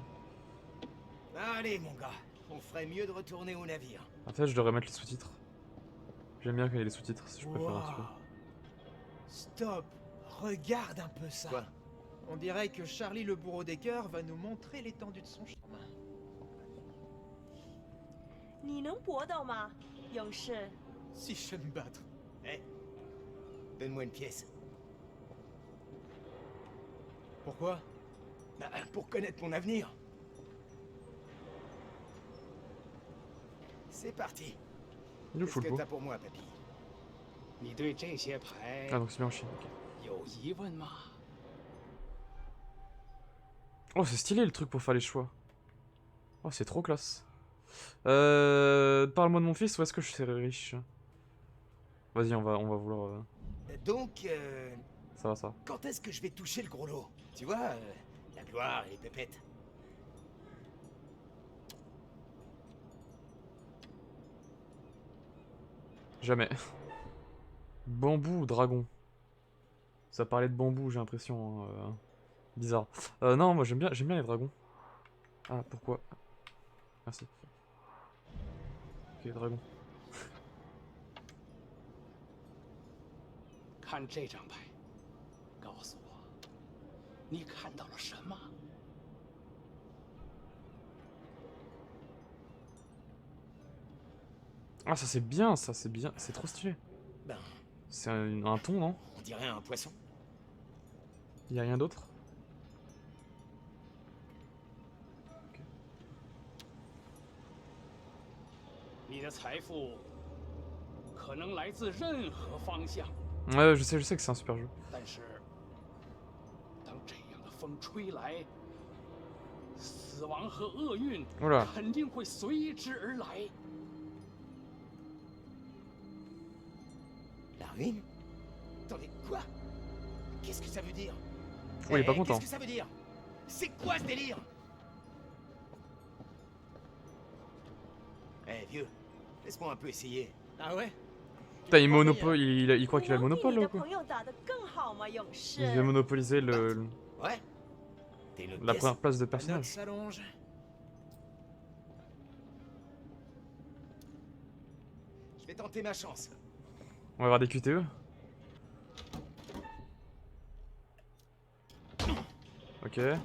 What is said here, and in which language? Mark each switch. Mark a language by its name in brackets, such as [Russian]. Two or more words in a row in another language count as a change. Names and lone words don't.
[French] Allez, mon gars, on ferait mieux de retourner au navire. En fait, je devrais mettre les sous-titres. J'aime bien quand il y a les sous-titres, si je préfère un petit peu. Waouh! Stop! Regarde un peu ça! Quoi? On dirait que Charlie le bourreau des cœurs va nous montrer l'étendue de son charme. [Chinese] 你能搏斗吗，勇士？ [French] Si je sais me battre. Eh, donne-moi une pièce. Pourquoi? Bah, pour connaître mon avenir. C'est parti. Il est Qu'est-ce fou le que pot. t'as pour moi, papy? [Chinese] 你对这些牌 [French] Ah, donc c'est bien en Chine, ok. [Chinese] 有疑问吗？ [French] Oh, c'est stylé le truc pour faire les choix. Oh, c'est trop classe. Parle-moi de mon fils, où est-ce que je serai riche? Vas-y, on va vouloir. Donc, Ça va, ça va. quand est-ce que je vais toucher le gros lot? Tu vois, la gloire et les pépettes. Jamais. Bambou ou dragon? Ça parlait de bambou, j'ai l'impression, hein, bizarre. Non, moi j'aime bien les dragons. Ah, pourquoi? Merci. Ok, dragon. [Chinese] 看这张牌，告诉我，你看到了什么？ [French] Ah, ça c'est bien, c'est trop stylé. Ben, C'est un thon, non? on dirait un poisson. Y a rien d'autre? [Chinese] 你的财富可能来自任何方向， [French] Ouais, je sais que c'est un super jeu. [Chinese] 但是当这样的风吹来，死亡和厄运 [French] Oula. [Chinese] 肯定会随之而来。 [French] La ruine? Attendez, quoi? Qu'est-ce que ça veut dire? Oh, il est pas Eh, content. Qu'est-ce que ça veut dire? C'est quoi ce délire? Eh, vieux, laisse-moi un peu essayer. Ah ouais? Putain, il croit qu'il a le [Chinese] 我能比 [French] monopole [Chinese] 你 [French] là [Chinese] 的 [French] ou quoi? [Chinese] 朋友打得更好吗，勇士？ [French] Il veut monopoliser Ouais? T'es une autre la pièce? première place de La note personnage. s'allonge. Je vais tenter ma chance. On va avoir des QTE. Ok.